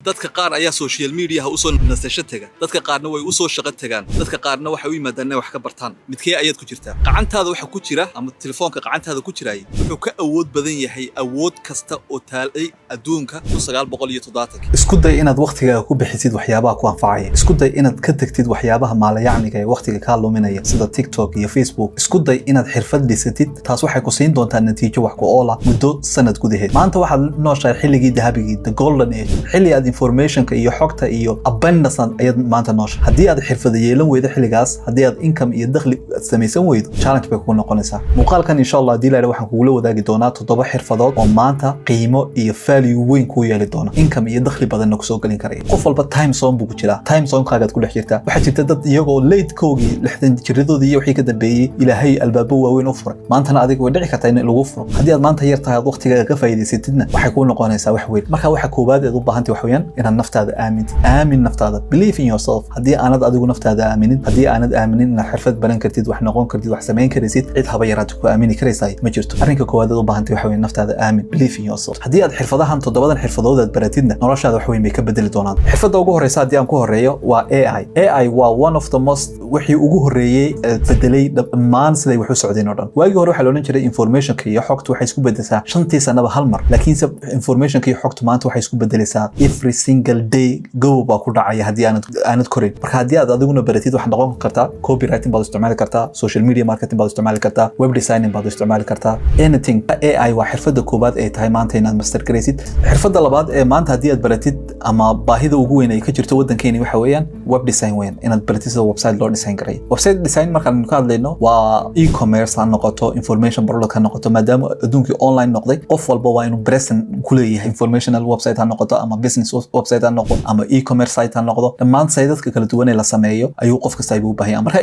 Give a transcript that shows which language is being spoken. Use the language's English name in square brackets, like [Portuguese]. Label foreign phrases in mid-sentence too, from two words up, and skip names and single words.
[Somali] dadka qaar ayaa [English] social media [Somali] u soo nasasho taga dadka qaarna way u soo shaqo tagaan dadka qaarna waxa u yimaadaan inay wax ka bartaan midkee ayaad ku jirtaa gacantaada waxa ku jira ama telefoonka gacantaada ku jiray wuxuu ka awood badan yahay awood kasta oo taalay adduunka 1970 isku day inaad waqtiga ku bixisid waxyaabaha ku anfacaya isku day inaad ka tagtid waxyaabaha maalayacniga ee waqtiga ka luminaya sida TikTok iyo Facebook isku day inaad xirfad dhisatid taas waxay ku siin doontaa natiijo wax ku ool ah muddo sanad gudaheed maanta waxaad nooshahay xilligii dahabigii [English] the golden age [Somali] xilli aad informationka iyo xogta iyo abundance ayaad maanta nooshahay haddii aad xirfad yeelan weydo xilligaas haddii aad income iyo dakhli samaysan weydo challenge bay ku noqonaysaa muuqaalkan insha Allah hadii la waxaan kugu wadaagi doonaa 7 xirfadood oo maanta qiimo iyo value weyn ku yeeli doona income iyo dakhli badan ku soo galin karaya qof walba [English] time zone [Somali] buu ku jiraa [English] time zone [Somali] kaaga ku dhex jirtaa waxa jirta dad iyagoo late koogii 60 jiradoodii iyo wixii ka dambeeyay ilaahay albaabo waaweyn u furay maantana adiga way dhici kartaa in lagu furo haddii aad maanta yar tahay waqtiga ka faa'iideysatidna waxay ku noqonaysaa wax weyn marka waxa koobaad ee u baahantahay wax weeyaan inaad naftaada aamin naftaada [English] believe in yourself [Somali] haddii aanad adigu naftaada aaminin haddii aanad aaminin inaad xirfad baran kartid wax noqon kartid wax samayn karaysid cid haba yaraad ku aamini karaysaa ma jirto arrinka koowaad ee u baahantahay wax weeyaan naftaada aamin [English] believe in yourself [Somali] haddii aad xirfadahan 7 xirfadood aad baratidna noloshaada wax weyn bay ka bedeli doonaan xirfadda ugu horeysa haddii aan ku horeeyo waa AI waa [English] one of the most [Somali] wixii ugu horeeyay bedelay dhammaan siday wax u socdeen oo dhan waagii hore waxa la oran jiray informationka iyo xogtu waxay isku bedelaysaa 5 sanaba hal mar laakiin informationka iyo xogtu maanta waxay isku bedelaysaa [English] every single day [Somali] go baa ku dhacaya haddii aanad korin marka haddii aad adiguna baratid wax noqon kartaa copywriting baad isticmaali kartaa [English] social media marketing [Somali] baad isticmaali kartaa [English] web designing [Somali] baad isticmaali kartaa anything AI waa xirfadda koobaad ee tahay maanta inaad master garaysid xirfadda labaad ee maanta haddii aad baratid ama baahida ugu weyn ay ka jirto waddankeena waxa weeyaan [English] web design [Somali] weyn inaad baratid sida website loo design garay [English] website design [Somali] markaan ka hadlayno waa e-commerce ha noqoto [English] information product [Somali] ha noqoto maadaama adduunkii online noqday qof walba waa inuu present ku leeyahay [English] informational website [Somali] ha noqoto ama [English] business website [Somali] ha noqdo ama [English] e-commerce site [Somali] ha noqdo dhammaan sayidadka kala duwan ee la sameeyo ayuu qof kasta u baahan yahay marka